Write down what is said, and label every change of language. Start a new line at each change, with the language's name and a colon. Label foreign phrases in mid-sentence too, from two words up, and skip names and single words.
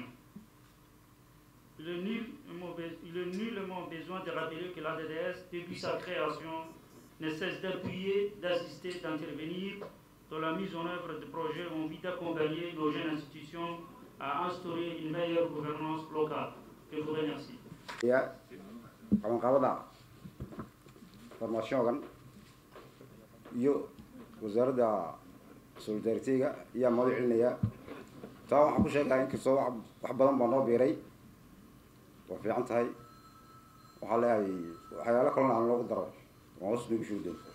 French: Il est nullement besoin de rappeler que l'ADDS, depuis sa création, ne cesse d'appuyer, d'assister, d'intervenir dans la mise en œuvre de projets en vue d'accompagner nos jeunes institutions à instaurer une meilleure gouvernance locale. Je vous remercie.
Somali: Formation iyo wasaaradda solidarity-ga ayaa madax celinaya taa waxaan ku sheegahay inkastoo wax badan baa noo biiray waa fiican tahay waxaa leeyahay waxyaalo kalena aan loogu daro waan hoos noogu shuudan